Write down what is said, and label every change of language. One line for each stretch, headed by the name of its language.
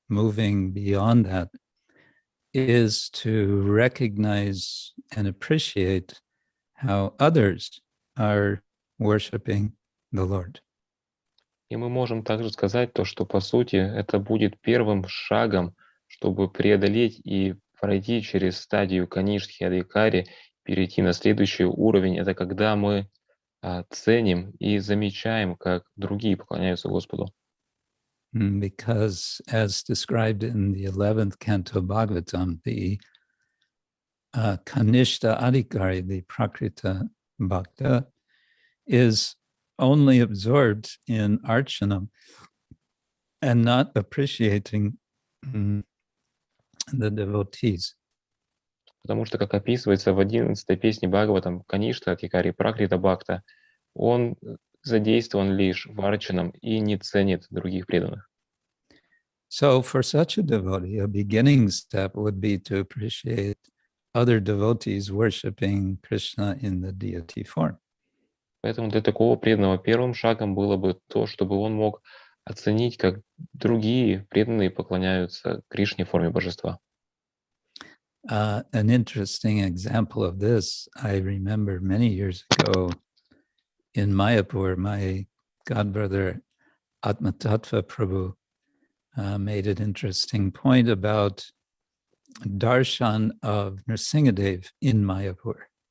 English: Moving beyond that is to recognize and appreciate how others are worshiping the Lord.
Russian: И мы можем также сказать то, что по сути это будет первым шагом, чтобы преодолеть и пройти через стадию Каништхи Адhikari, перейти на следующий уровень. Это когда мы ценим и замечаем, как другие поклоняются Господу.
English: Because as described in the 11th canto Bhagavatam, the Kanishta Adhikari, the Prakrita Bhakta, is only absorbed in Archana and not appreciating the devotees.
Russian: Потому что, как описывается в 11-й песне Бхагаватам, Каништа Адхикари Пракрита Бхакта, он задействован лишь в Арчанам и не ценит других преданных.
English: So for such a devotee, a beginning step would be to appreciate other devotees worshiping Krishna in the deity form.
Russian: Поэтому для такого преданного первым шагом было бы то, чтобы он мог оценить, как другие преданные поклоняются Кришне в форме божества.
English: An interesting example of this, I remember many years ago in Mayapur, my godbrother Atmatattva Prabhu made an interesting point about darshan of Nrsingadev in Mayapur.